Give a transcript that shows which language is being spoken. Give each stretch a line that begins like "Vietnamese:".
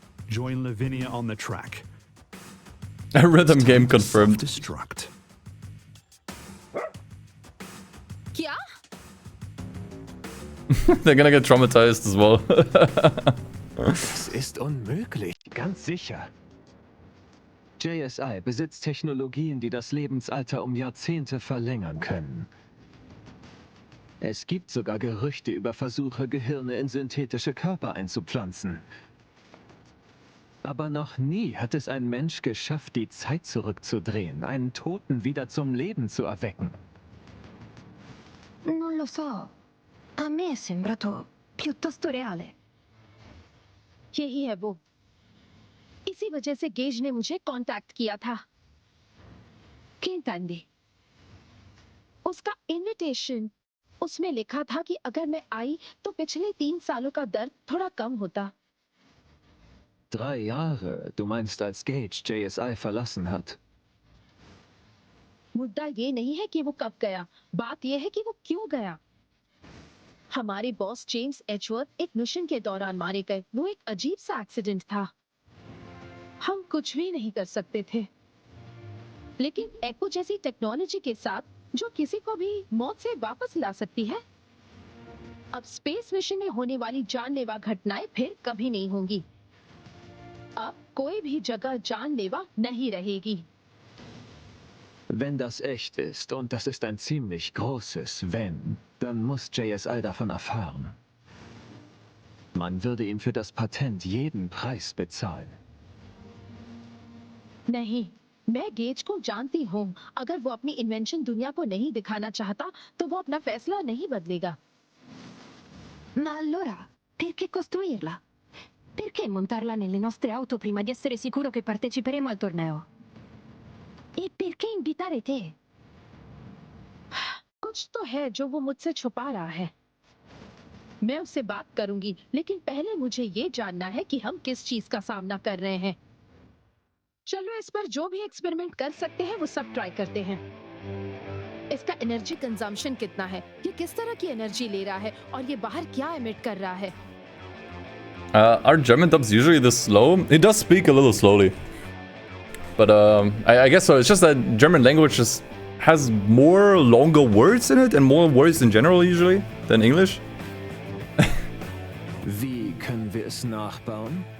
English: Join Lavinia on the track. A rhythm game confirmed. Destruct.
Hindi: क्या?
English: They're gonna get traumatized as well.
German: Das ist unmöglich. Ganz sicher. JSI besitzt Technologien, die das Lebensalter um Jahrzehnte verlängern können. Es gibt sogar Gerüchte über Versuche, Gehirne in synthetische Körper einzupflanzen. Aber noch nie hat es ein Mensch geschafft, die Zeit zurückzudrehen, einen Toten wieder zum Leben zu erwecken.
Italian: Non lo so. A me è sembrato piuttosto reale.
Hindi: यही है वो। इसी वजह से gauge ने मुझे contact किया था। केंतांडी। उसका इनविटेशन, उसमें लिखा था कि अगर मैं आई तो पिछले 3 सालों का दर्द थोड़ा कम होता।
German: 3 Jahre, du meinst, als Gage JSI verlassen hat?
Hindi: मुद्दा ये नहीं है कि वो कब गया, बात ये है कि वो क्यों गया। हमारे बॉस जेम्स एचवर्थ एक मिशन के दौरान मारे गए। वो एक अजीब सा एक्सीडेंट था। हम कुछ भी नहीं कर सकते थे। लेकिन एको जैसी टेक्नोलॉजी के साथ जो किसी को भी मौत से वापस ला सकती है। अब स्पेस मिशन में होने वाली जानलेवा घटनाएं फिर कभी नहीं होंगी। अब कोई भी जगह जानलेवा नहीं रहेगी।
German: Wenn das echt ist, und das ist ein ziemlich großes Wenn, dann muss JSI davon erfahren. Man würde ihm für das Patent jeden Preis bezahlen.
Hindi: नहीं, मैं गेज को जानती हूँ। अगर वो अपनी इन्वेंशन दुनिया को नहीं दिखाना चाहता, तो वो अपना फैसला नहीं बदलेगा।
Italian: Ma allora, perché costruirla? Perché montarla nelle nostre auto prima di essere sicuro che parteciperemo al torneo? E perché invitare te?
Hindi: कुछ तो है जो वो मुझसे छुपा रहा है। मैं उससे बात करूंगी, लेकिन पहले मुझे ये जानना है कि हम किस चीज का सामना कर रहे हैं। चलो इस पर जो भी एक्सपेरिमेंट कर सकते हैं वो सब ट्राई करते हैं। इसका एनर्जी कंजम्पशन कितना है, ये किस तरह की एनर्जी ले रहा है और ये बाहर क्या एमिट कर रहा है।
English: Are German dubs usually this slow? He does speak a little slowly. But I guess so. It's just that German language just has more longer words in it and more words in general usually than English.
German: Wie können wir es nachbauen?